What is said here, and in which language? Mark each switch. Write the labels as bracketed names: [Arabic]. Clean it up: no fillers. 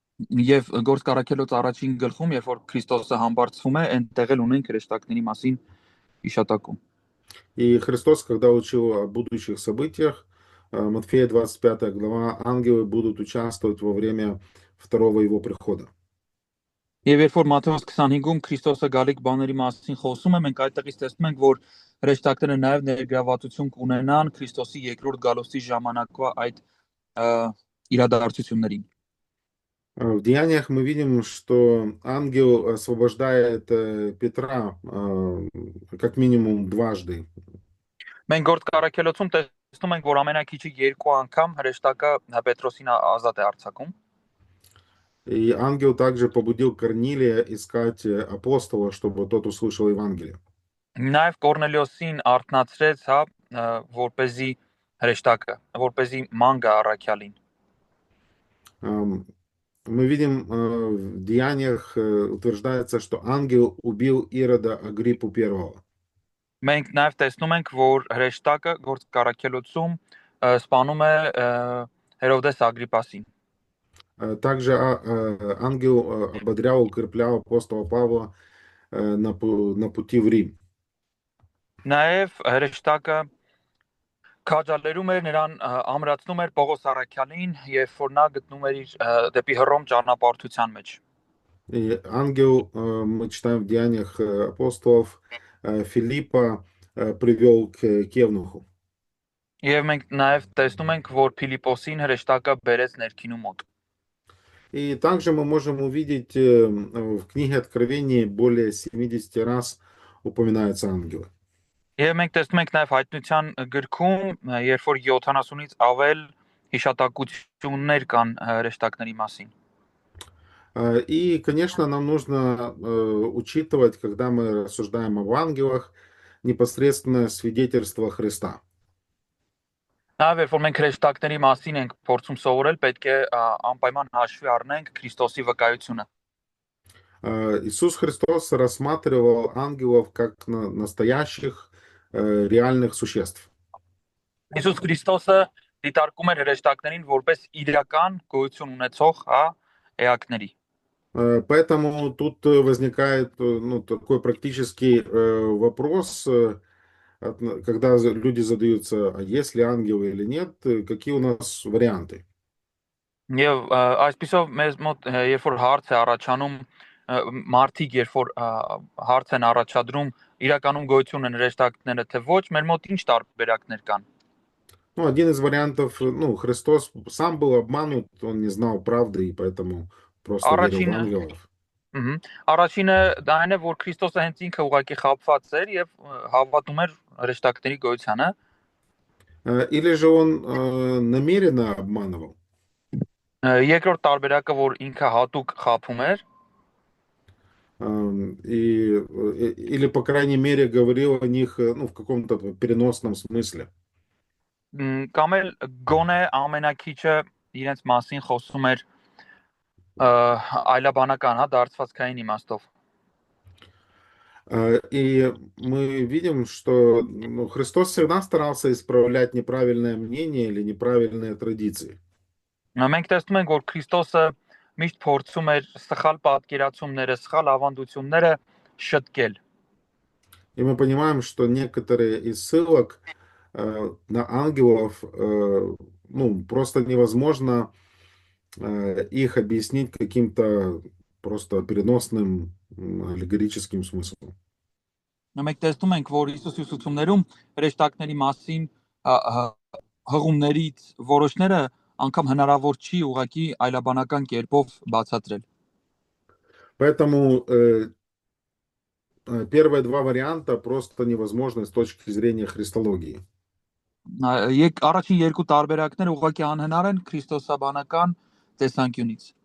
[Armenian] Եվ Գործք առաքելոց առաջին գլխում, երբ որ Քրիստոսը համբարձվում է, այնտեղ էլ ունենք հրեշտակների մասին հիշատակում։ [Russian] И Христос, когда учил о будущих событиях, Матфея 25 глава, ангелы будут участвовать во время второго его прихода. [Armenian] Եվ երբ որ Մատթեոս 25-ում Քրիստոսը գալիք բաների մասին խոսում է, մենք այդտեղից տեսնում ենք, որ հրեշտակները նաև ներգրավվածություն կունենան Քրիստոսի երկրորդ գալուստի ժամանակվա այդ իրադարձություններին։ [Russian] В Деяниях мы видим, что ангел освобождает Петра как минимум дважды. [Armenian] Մենք Գործք առաքելոցում տեսնում ենք, որ ամենակիչը 2 անգամ հրեշտակը Պետրոսին ազատ է արձակում։ [Russian] И ангел также побудил Корнилия искать апостола, чтобы тот услышал Евангелие. [Armenian] Նաև Կորնելիոսին արթնացրեց, որպեսզի հրեշտակը, որպեսզի ման գա առաքյալին։ [Russian] Мы видим в Деяниях утверждается, что ангел убил Ирода Агриппу первого. [Armenian] Մենք նաև տեսնում ենք, որ հրեշտակը Գործք առաքելոցում սպանում է Հերովդես Ագրիպասին։ [Russian] Также ангел ободрял, укреплял апостола Павла на пути в Рим. [Armenian] Նաև հրեշտակը քաջալերում էր նրան, ամրացնում էր Պողոս առաքյալին, երբ որ նա գտնում էր իր դեպի Հռոմ ճանապարհորդության մեջ։ [Russian] И ангел, мы читаем в Деяниях апостолов, Филиппа привел к Евнуху. [Armenian] Եվ մենք նաև տեսնում ենք, որ Փիլիպոսին հրեշտակը բերեց ներքինու մոտ։ [Russian] И также мы можем увидеть в книге Откровения более 70 раз упоминаются ангелы. [Armenian] Եվ մենք տեսնում ենք նաև հայտնության գրքում, երբ որ 70-ից ավել հիշատակություններ կան հրեշտակների մասին։ [Russian] И, конечно, нам нужно учитывать, когда мы рассуждаем об ангелах, непосредственное свидетельство Христа. [Armenian] Նաև երբ որ մենք հրեշտակների մասին ենք փորձում սովորել, պետք է անպայման հաշվի առնենք Քրիստոսի վկայությունը։ [Russian] Иисус Христос рассматривал ангелов как настоящих реальных существ. [Armenian] Հիսուս Քրիստոսը դիտարկում էր հրեշտակներին որպես իրական գոյություն ունեցող էակների։ [Russian] Поэтому тут возникает такой практический вопрос, когда люди задаются, а есть ли ангелы или нет, какие у нас варианты. [Armenian] Եվ այսպեսով մեզ մոտ երբ որ հարց է առաջանում մարդիկ, երբ որ հարց են առաջադրում իրականում գոյություն են հրեշտակները թե ոչ, մեր մոտ ինչ տարբերակներ կան։ [Russian] Ну, один из вариантов, Христос сам был обманут, он не знал правды, и поэтому просто верил в ангелов. [Armenian] Առաջինը դա այն է, որ Քրիստոսը հենց ինքը ուղղակի խաբված էր եւ հավատում էր հրեշտակների գոյությանը։ [Russian] Или же он намеренно обманывал. [Armenian] Երկրորդ տարբերակը, որ ինքը հատուկ խաբում էր, [Russian] Или, по крайней мере, говорил о них, ну, в каком-то переносном смысле. [Armenian] Կամ էլ գոնե ամենակիչը իրենց մասին խոսում էր այլաբանական, հա, դարձվածքային իմաստով։ [Russian] И мы видим, что ну, Христос всегда старался исправлять неправильное мнение или неправильные традиции. [Armenian] Մենք տեսնում ենք, որ Քրիստոսը միշտ փորձում էր սխալ պատկերացումները, схал ավանդությունները շտկել։ [Russian] И мы понимаем, что некоторые из ссылок на ангелов, ну, просто невозможно их объяснить каким-то просто переносным аллегорическим смыслом. [Armenian] Մենք տեսնում ենք, որ Հիսուսի ուսուցումներում հրեշտակների մասին հղումներից որոշները անգամ հնարավոր չի ուղղակի այլաբանական կերպով բացատրել։ [Russian] Поэтому первые два варианта просто невозможны с точки зрения христологии. [Armenian] Առաջին երկու տարբերակները ուղղակի անհնար են քրիստոսաբանական տեսանկյունից։